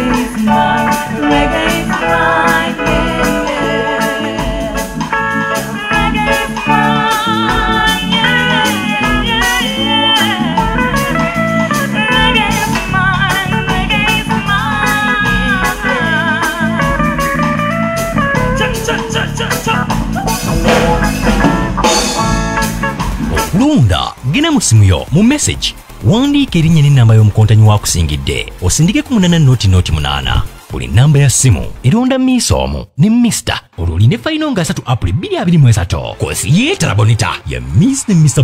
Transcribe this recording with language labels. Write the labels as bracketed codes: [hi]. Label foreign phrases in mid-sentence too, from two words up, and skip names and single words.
[en] is mine, reggae is mine, yeah, yeah. Reggae is mine, yeah, yeah, yeah. Reggae is mine, reggae is mine. Cha cha cha cha cha. [lg] Lunda gina musimu yo mu message wandiika erinnya n'ennamba y'omukontanyi wakusingidde osindike ku 8 buli nnamba ya simu eronda miisoomu ne Mr. olwo oline fayino nga 3 April 2023 kosi yeetala bonita ya Miss ne Mr.